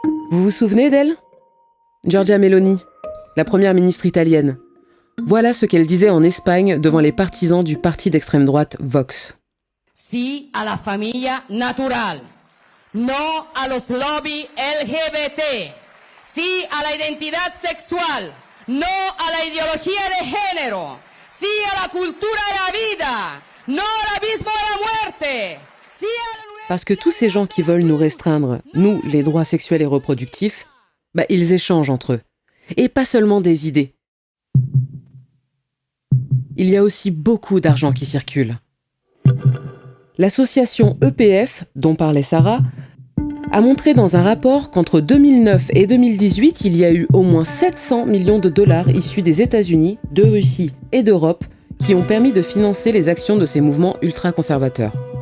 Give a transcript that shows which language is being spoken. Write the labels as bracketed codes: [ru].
[fr] Vous vous souvenez d'elle ? Giorgia Meloni, la première ministre italienne. Voilà ce qu'elle disait en Espagne devant les partisans du parti d'extrême droite Vox. [es] Sí a la familia natural, no a los lobbies LGBT, sí a la identidad sexual, no a la ideología de género, sí a la cultura de la vida, no al abismo de la muerte, sí a la... [fr] Parce que tous ces gens qui veulent nous restreindre, nous, les droits sexuels et reproductifs, ils échangent entre eux. Et pas seulement des idées. Il y a aussi beaucoup d'argent qui circule. L'association EPF, dont parlait Sarah, a montré dans un rapport qu'entre 2009 et 2018, il y a eu au moins 700 millions de dollars issus des États-Unis, de Russie et d'Europe qui ont permis de financer les actions de ces mouvements ultra-conservateurs.